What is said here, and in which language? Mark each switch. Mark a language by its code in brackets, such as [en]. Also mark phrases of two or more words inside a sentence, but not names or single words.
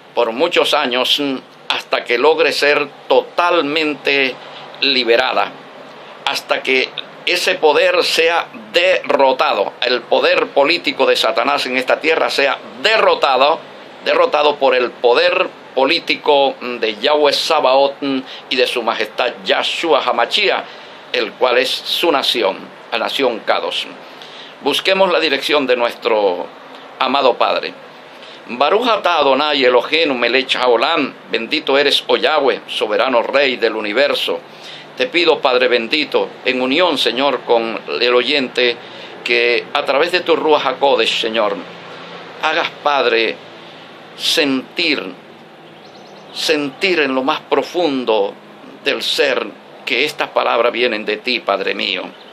[es] hasta que logre ser totalmente liberada, hasta que ese poder sea derrotado, el poder político de Satanás en esta tierra sea derrotado por el poder político de Yahweh Sabaoth y de su majestad Yahshua Hamashia, el cual es su nación, la nación Kadosh. Busquemos la dirección de nuestro amado Padre. [he] ברוך אתה אדוני אלוהינו מלך העולם, [es] bendito eres, oh Yahweh, soberano Rey del universo. Te pido, Padre bendito, en unión, Señor, con el oyente, que a través de tu [he] רוח הקודש, [es] Señor, hagas, Padre, sentir en lo más profundo del ser que estas palabras vienen de ti, Padre mío,